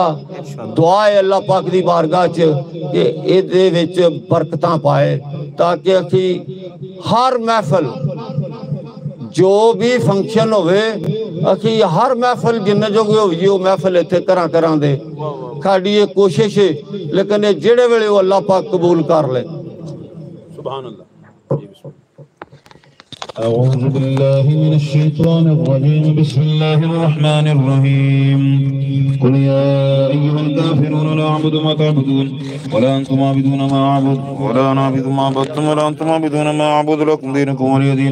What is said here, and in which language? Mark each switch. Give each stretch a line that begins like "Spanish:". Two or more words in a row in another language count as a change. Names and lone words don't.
Punjabi: دعا ہے اللہ پاک دی بارگاہ چ کہ ایہدے وچ برکتاں پائے، تاکہ اسی ہر محفل جو بھی فنکشن ہووے اسی ہر محفل جنے جوگے ہوئیے وہ محفل ایتھے کراں دے. ساڈی ایہ کوشش ہے، لیکن ایہ جہڑے ویلے وہ اللہ پاک قبول کر لے.
Arabic: سبحان الله. أعوذ بالله من الشيطان الرجيم بسم الله الرحمن الرحيم قل يا أيها الكافرون لا أعبد ما تعبدون ولا أنتم عابدون ما أعبد ولا أنا عابد ما عبدتم ولا أنتم عابدون ما أعبد لكم دينكم ولي دين.